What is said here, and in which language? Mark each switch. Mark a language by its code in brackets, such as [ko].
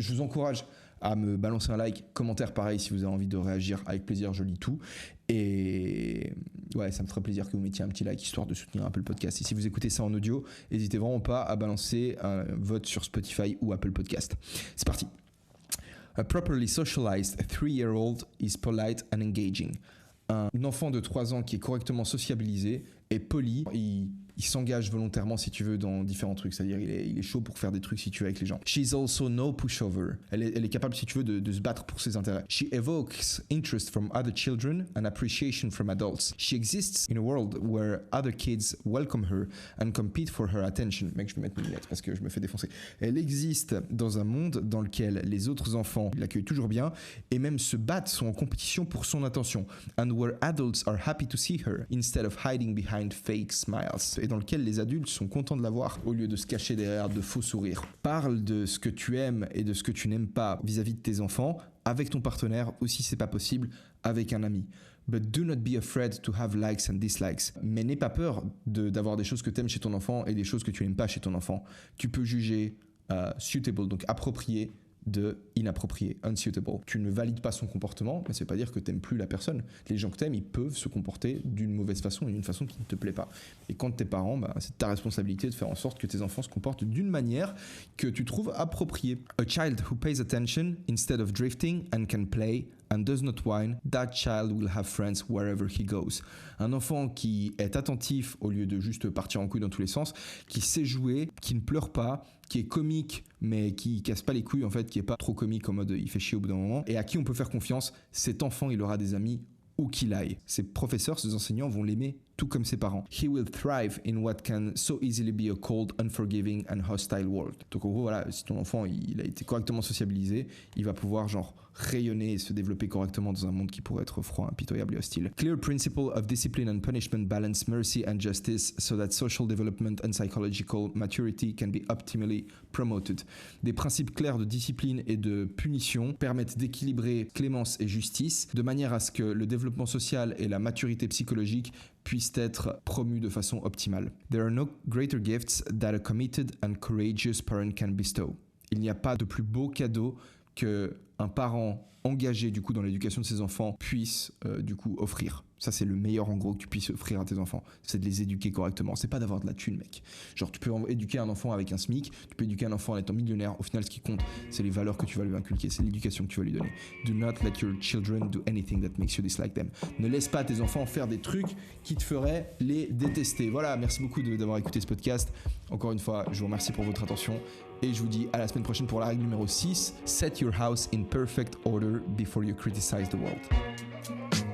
[fr] Je vous encourage à me balancer un like, commentaire pareil si vous avez envie de réagir, avec plaisir, je lis tout. Et ouais, ça me ferait plaisir que vous mettiez un petit like histoire de soutenir un peu le podcast. Et si vous écoutez ça en audio, n'hésitez vraiment pas à balancer un vote sur Spotify ou Apple Podcast. C'est parti. [en] A properly socialized 3-year-old is polite and engaging. [fr] Un enfant de 3 ans qui est correctement sociabilisé est poli, il s'engage volontairement si tu veux dans différents trucs, c'est-à-dire il est chaud pour faire des trucs si tu veux avec les gens. [en] She's also no pushover. [fr] Elle est capable si tu veux de se battre pour ses intérêts. [en] She evokes interest from other children and appreciation from adults. She exists in a world where other kids welcome her and compete for her attention. [fr] Mec, je vais mettre mes lunettes parce que je me fais défoncer. Elle existe dans un monde dans lequel les autres enfants l'accueillent toujours bien et même se battent, sont en compétition pour son attention. [en] And where adults are happy to see her instead of hiding behind fake smiles. [fr] Et dans lequel les adultes sont contents de la voir au lieu de se cacher derrière de faux sourires. Parle de ce que tu aimes et de ce que tu n'aimes pas vis-à-vis de tes enfants avec ton partenaire ou si c'est pas possible avec un ami. [en] But do not be afraid to have likes and dislikes. [fr] Mais n'aie pas peur d'avoir des choses que tu aimes chez ton enfant et des choses que tu n'aimes pas chez ton enfant. Tu peux juger suitable, donc approprié, de inapproprié, unsuitable. Tu ne valides pas son comportement, mais ça veut pas dire que t'aimes plus la personne. Les gens que t'aimes, ils peuvent se comporter d'une mauvaise façon, d'une façon qui ne te plaît pas. Et quand t'es parent, bah, c'est ta responsabilité de faire en sorte que tes enfants se comportent d'une manière que tu trouves appropriée. [en] A child who pays attention instead of drifting and can play and does not whine, that child will have friends wherever he goes. [fr] Un enfant qui est attentif au lieu de juste partir en couille dans tous les sens, qui sait jouer, qui ne pleure pas, qui est comique mais qui casse pas les couilles en fait, qui est pas trop comique en mode il fait chier au bout d'un moment et à qui on peut faire confiance, cet enfant il aura des amis où qu'il aille. Ses professeurs, ses enseignants vont l'aimer tout comme ses parents. [en] He will thrive in what can so easily be a cold, unforgiving and hostile world. [fr] Donc en gros voilà, si ton enfant il a été correctement sociabilisé, il va pouvoir genre rayonner et se développer correctement dans un monde qui pourrait être froid, impitoyable et hostile. [en] Clear principle of discipline and punishment balance mercy and justice so that social development and psychological maturity can be optimally promoted. [fr] Des principes clairs de discipline et de punition permettent d'équilibrer clémence et justice de manière à ce que le développement social et la maturité psychologique puissent être promus de façon optimale. [en] There are no greater gifts that a committed and courageous parent can bestow. [fr] Il n'y a pas de plus beau cadeau qu'un parent engagé du coup dans l'éducation de ses enfants puisse du coup offrir. Ça c'est le meilleur en gros que tu puisses offrir à tes enfants, c'est de les éduquer correctement. C'est pas d'avoir de la thune mec. Genre tu peux éduquer un enfant avec un SMIC, tu peux éduquer un enfant en étant millionnaire. Au final ce qui compte c'est les valeurs que tu vas lui inculquer, c'est l'éducation que tu vas lui donner. Do not let your children do anything that makes you dislike them. Ne laisse pas tes enfants faire des trucs qui te feraient les détester. Voilà, merci beaucoup d'avoir écouté ce podcast. Encore une fois, je vous remercie pour votre attention et je vous dis à la semaine prochaine pour la règle numéro 6. [en] Set your house in perfect order before you criticize the world.